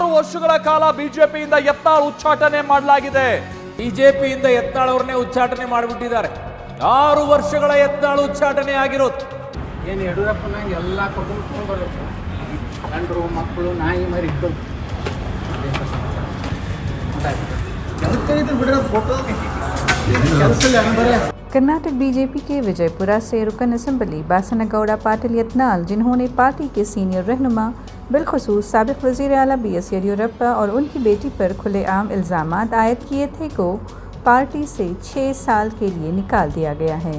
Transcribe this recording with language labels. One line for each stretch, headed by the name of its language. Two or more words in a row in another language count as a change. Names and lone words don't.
Kannada: ವರ್ಷಗಳ ಕಾಲ ಬಿಜೆಪಿಯಿಂದ ಯತ್ನಾಳ್ ಉಚ್ಚಾಟನೆ ಮಾಡಲಾಗಿದೆ. ಬಿಜೆಪಿಯಿಂದ ಯತ್ನಾಳ್ ಅವ್ರನ್ನೇ ಉಚ್ಚಾಟನೆ ಮಾಡಿಬಿಟ್ಟಿದ್ದಾರೆ. 6 ವರ್ಷಗಳ ಯತ್ನಾಳ್ ಉಚ್ಚಾಟನೆ ಆಗಿರೋದು. ಏನು ಯಡಿಯೂರಪ್ಪನಾಗ ಎಲ್ಲ ಕುಟುಂಬ ಬರುತ್ತೆ, ಗಂಡರು ಮಕ್ಕಳು ನಾಯಿ ಮರಿ ಇಟ್ಟು
Urdu: کرناٹک بی جے پی کے وجے پورہ سے رکن اسمبلی باسن گوڑا پاٹل یتنال، جنہوں نے پارٹی کے سینیئر رہنما بالخصوص سابق وزیر اعلیٰ BS یڈیورپا اور ان کی بیٹی پر کھلے عام الزامات عائد کیے تھے، کو پارٹی سے 6 سال کے لیے نکال دیا گیا ہے.